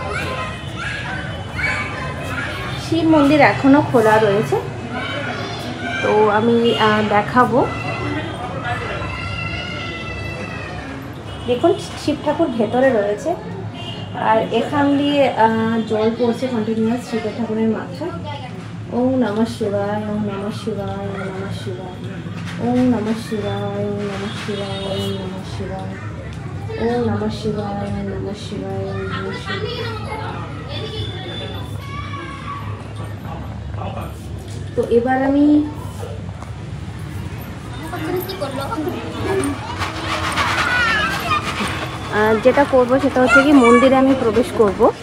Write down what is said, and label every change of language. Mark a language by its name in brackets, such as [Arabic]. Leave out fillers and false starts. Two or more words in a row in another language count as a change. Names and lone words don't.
[Bangla] শিব মন্দির এখনো খোলা রয়েছে, তো আমি দেখাবো। দেখুন শিব ঠাকুর ভেতরে রয়েছে, আর এখান দিয়ে জল পড়ছে কন্টিনিউয়াস শিবের ঠাকুরের মাথায়। [Sanskrit] ওম নমঃ শিবায়, ওম নমঃ শিবায়, ওম নমঃ শিবায়, ওম নমঃ শিবায়, ওম নমঃ শিবায়, ওম নমঃ শিবায়, ওম নমঃ শিবায়, ওম নমঃ শিবায়, ওম নমঃ শিবায়। [Bangla] তো এবার আমি যেটা করব সেটা হচ্ছে কি মন্দিরে আমি প্রবেশ করব।